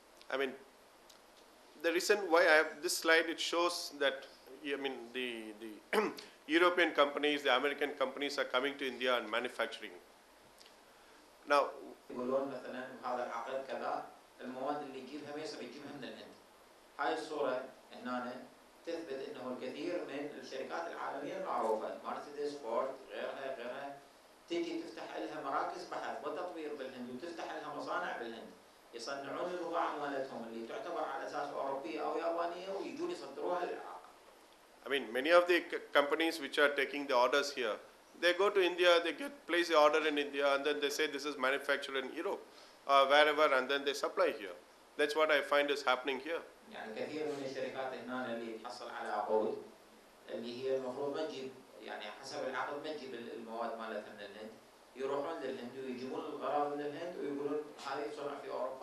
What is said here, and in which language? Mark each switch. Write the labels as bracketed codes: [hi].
[en] I mean, the reason why I have this slide, it shows that the European companies, the American companies are coming to India and manufacturing. Now, [ar] يقولون مثلا هذا العقد كذا المواد اللي يجيبها ما يصير يجيبها من الهند. هاي الصورة هنا تثبت انه الكثير من الشركات العالمية المعروفة مرسيدس، فورد، غيرها تيجي تفتح لها مراكز بحث وتطوير بالهند وتفتح لها مصانع بالهند. يصنعون البضاعة مالتهم اللي تعتبر على أساس أوروبية أو يابانية ويجون يصدروها للعراق. [en] I mean, many of the companies which are taking the orders here, they go to India, they place the order in India, and then they say this is manufactured in Europe, wherever, and then they supply here. That's what I find is happening here. [ar] يعني كثير من الشركات هنا اللي تحصل على عقود اللي هي المفروض ما تجيب، يعني حسب العقد ما تجيب المواد مالتها من الهند، يروحون للهند ويجيبون الغراض من الهند ويقولون هذه تصنع في أوروبا.